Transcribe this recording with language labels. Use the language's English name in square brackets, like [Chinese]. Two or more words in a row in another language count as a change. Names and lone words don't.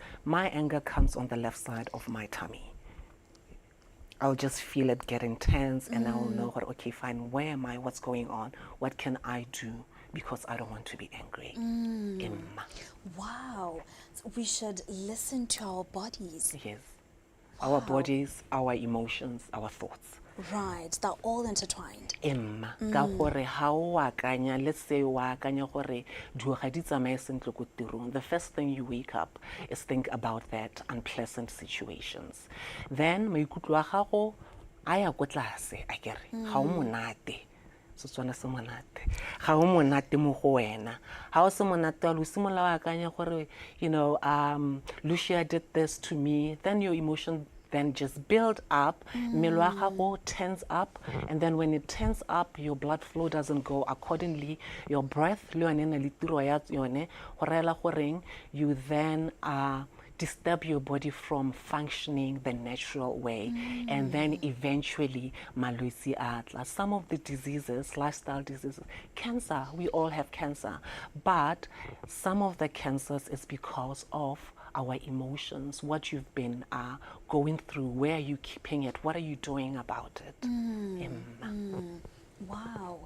[English] My anger comes on the left side of my tummy. I'll just feel it getting tense and I'll know, okay, fine, where am I? What's going on? What can I do? Because I don't want to be angry. Wow. So we should listen to our bodies. Yes. Our bodies, our emotions, our thoughts. Right. They're all intertwined. [Tswana] Ka gore ha o akanya, [English] let's say [Tswana] o akanya gore diuga di tsamaye sentle ko tirong, [English] the first thing you wake up is think about that unpleasant situations. [Tswana] Then maikutlo a gago a ya ko tlase a kere ga o monate. Setswana se monate ga o monate mo go wena. Ha o se monate a lo simola wa akanya gore, [English] you know, Lucia did this to me, then your emotion then just build up. [Tswana] Mmele wa gago [English] tense up, and then when it tense up, your blood flow doesn't go accordingly. Your breath, [Tswana] le yone na le tiro ya yone, go reela goreng [English] you then disturb your body from functioning the natural way, and then eventually [Tswana] malwetse a tla. [English] Some of the diseases, lifestyle diseases, cancer, we all have cancer, but some of the cancers is because of our emotions, what you've been going through, where are you keeping it, what are you doing about it. Wow.